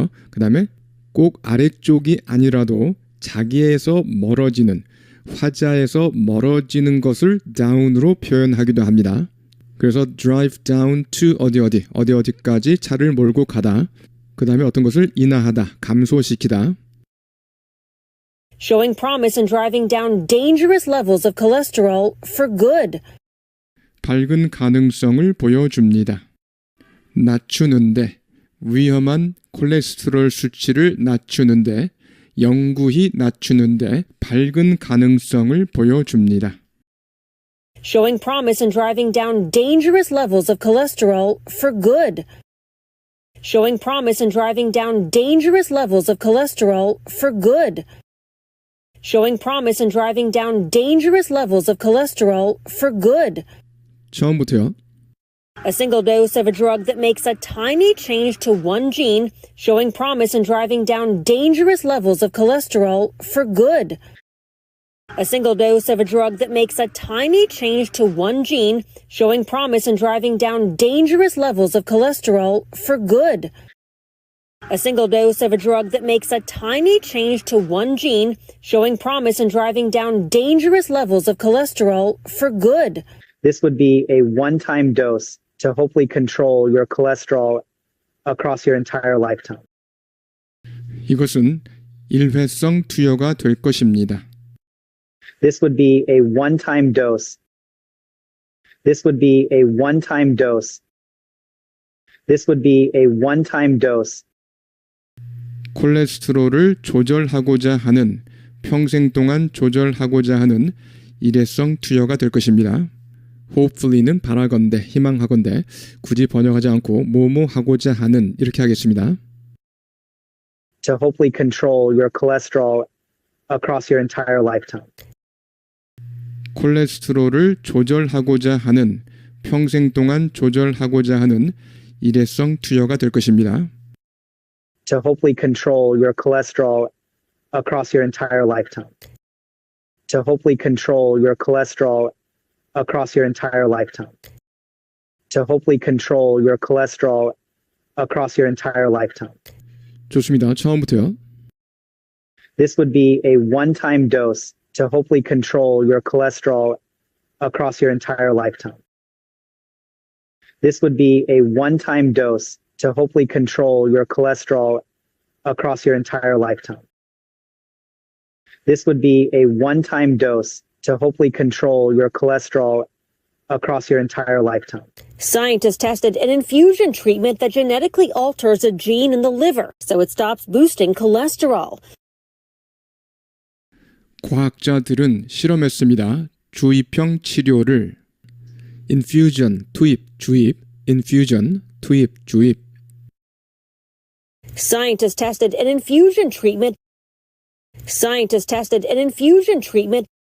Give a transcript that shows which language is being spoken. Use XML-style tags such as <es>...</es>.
<ko>그 다음에 꼭 아래쪽이 아니라도 자기에서 멀어지는 화자에서 멀어지는 것을 down으로 표현하기도 합니다. 그래서</ko> <en>drive down to</en> <ko>어디까지 차를 몰고 가다. 그 다음에 어떤 것을 인하하다, 감소시키다.</ko> <en>Showing promise in driving down dangerous levels of cholesterol for good.</en> <ko>밝은 가능성을 보여줍니다. 낮추는데 위험한 콜레스테롤 수치를 낮추는데 영구히 낮추는데 밝은 가능성을 보여줍니다.</ko> <en>Showing promise in driving down dangerous levels of cholesterol for good. Showing promise in driving down dangerous levels of cholesterol for good. Showing promise in driving down dangerous levels of cholesterol for good.</en> <ko>처음부터요.</ko> <en>A single dose of a drug that makes a tiny change to one gene, showing promise in driving down dangerous levels of cholesterol for good. A single dose of a drug that makes a tiny change to one gene, showing promise in driving down dangerous levels of cholesterol for good. A single dose of a drug that makes a tiny change to one gene, showing promise in driving down dangerous levels of cholesterol for good. This would be a one-time dose to hopefully control your cholesterol across your entire lifetime.</en> <ko>이것은 일회성 투여가 될 것입니다.</ko> <en>This would be a one-time dose. This would be a one-time dose. This would be a one-time dose.</en> <ko>콜레스테롤을 조절하고자 하는 평생 동안 조절하고자 하는 일회성 투여가 될 것입니다. hopefully는 바라건대, 희망하건대 굳이 번역하지 않고 뭐뭐 하고자 하는 이렇게 하겠습니다.</ko> <en>To hopefully control your cholesterol across your entire lifetime.</en> <ko>콜레스테롤을 조절하고자 하는 평생 동안 조절하고자 하는 일회성 투여가 될 것입니다.</ko> <en>To hopefully control your cholesterol across your entire lifetime. To hopefully control your cholesterol across your entire lifetime. To hopefully control your cholesterol across your entire lifetime.</en> <ko>좋습니다. 처음부터요.</ko> <en>This would be a one-time dose to hopefully control your cholesterol across your entire lifetime. This would be a one-time dose to hopefully control your cholesterol across your entire lifetime. This would be a one-time dose to hopefully control your cholesterol across your entire lifetime. Scientists tested an infusion treatment that genetically alters a gene in the liver, so it stops boosting cholesterol.</en> <ko>과학자들은 실험했습니다. 주입형 치료를 infusion, 투입, 주입, infusion, 투입, 주입.</ko> <en>Scientists tested an infusion treatment. Scientists tested an infusion treatment.</en>